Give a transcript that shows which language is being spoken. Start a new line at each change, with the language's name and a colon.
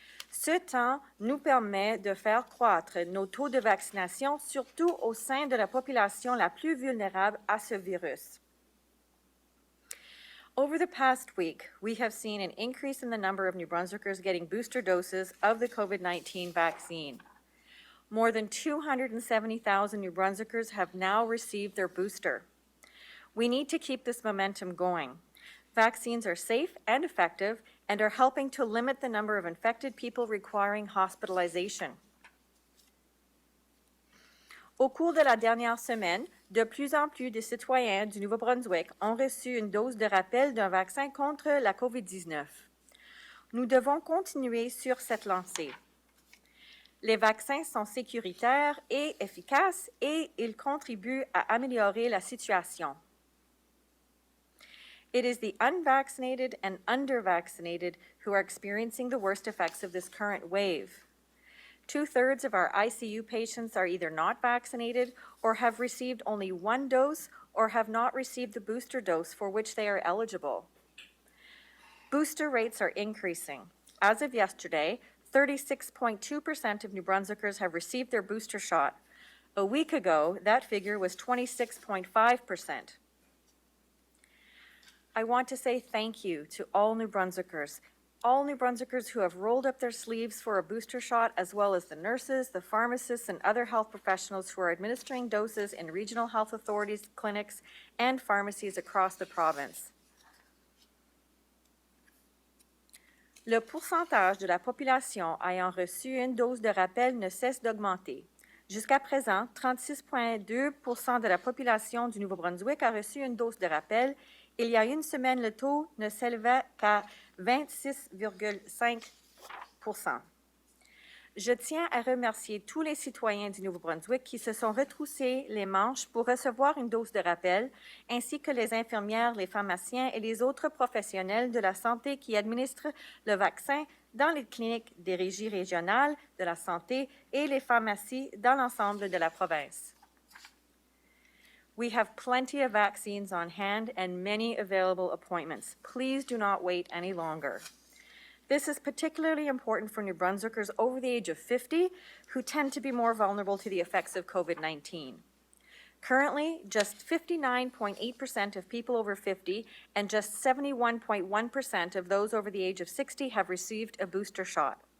French: Ce temps nous permet de faire croître nos taux de vaccination, surtout au sein de la population la plus vulnérable à ce virus.
English: Over the past week, we have seen an increase in the number of New Brunswickers getting booster doses of the COVID-19 vaccine. More than 270,000 New Brunswickers have now received their booster. We need to keep this momentum going. Vaccines are safe and effective and are helping to limit the number of infected people requiring hospitalization.
French: Au cours de la dernière semaine, de plus en plus de citoyens du Nouveau-Brunswick ont reçu une dose de rappel d'un vaccin contre la COVID-19. Nous devons continuer sur cette lancée. Les vaccins sont sécuritaires et efficaces et ils contribuent à améliorer la situation.
English: It is the unvaccinated and undervaccinated who are experiencing the worst effects of this current wave. 2/3 of our ICU patients are either not vaccinated or have received only 1 dose or have not received the booster dose for which they are eligible. Booster rates are increasing. As of yesterday, 36.2% of New Brunswickers have received their booster shot. A week ago, that figure was 26.5%. I want to say thank you to all New Brunswickers who have rolled up their sleeves for a booster shot, as well as the nurses, the pharmacists, and other health professionals who are administering doses in regional health authorities, clinics, and pharmacies across the province.
French: Le pourcentage de la population ayant reçu une dose de rappel ne cesse d'augmenter. Jusqu'à présent, 36,2% de la population du Nouveau-Brunswick a reçu une dose de rappel. Il y a une semaine, le taux ne s'élevait qu'à 26,5%. Je tiens à remercier tous les citoyens du Nouveau-Brunswick qui se sont retroussés les manches pour recevoir une dose de rappel, ainsi que les infirmières, les pharmaciens et les autres professionnels de la santé qui administrent le vaccin dans les cliniques des régies régionales de la santé et les pharmacies dans l'ensemble de la province.
English: We have plenty of vaccines on hand and many available appointments. Please do not wait any longer. This is particularly important for New Brunswickers over the age of 50 who tend to be more vulnerable to the effects of COVID-19. Currently, just 59.8% of people over 50 and just 71.1% of those over the age of 60 have received a booster shot.